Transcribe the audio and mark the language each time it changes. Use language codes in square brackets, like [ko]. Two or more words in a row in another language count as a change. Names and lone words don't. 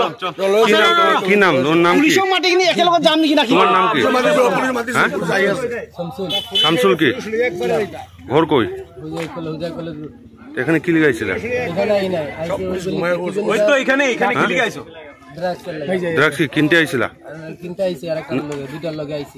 [bn] কি নাম তোর নাম কি পুলিশ মাটি কিনি একেলগে যাম নাকি নাকি তোমার নাম কি শামসুল কি ঘর কই এখানে কি লাগাইছিল ওই তো এখানে এখানে কি লাগাইছো দ্রাক্ষি কিনতে আইছিল কিনতে আইছি আর একটা লগে দুইটা লগে আইছি